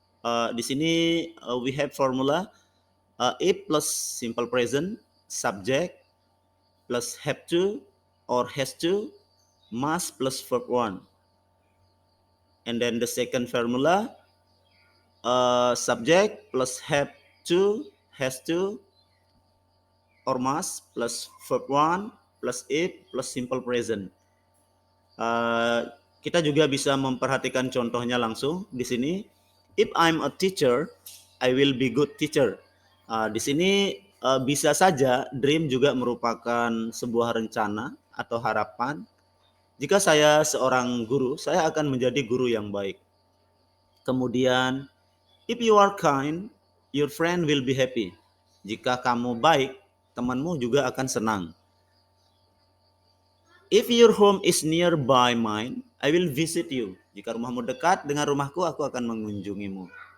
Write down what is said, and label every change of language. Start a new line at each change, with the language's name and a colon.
Indonesian: Di sini
English: we have formula if plus simple present, subject plus have to or has to, must plus verb 1. And then the second formula, subject plus have to, has to, or must plus verb 1 plus if plus simple present.
Indonesian: Kita juga bisa memperhatikan contohnya langsung di sini.
English: If I'm a teacher, I will be good teacher.
Indonesian: Di sini bisa saja dream juga merupakan sebuah rencana atau harapan. Jika saya seorang guru, saya akan menjadi guru yang baik. Kemudian,
English: if you are kind, your friend will be happy.
Indonesian: Jika kamu baik, temanmu juga akan senang.
English: If your home is nearby mine, I will visit you.
Indonesian: Jika rumahmu dekat dengan rumahku, aku akan mengunjungimu.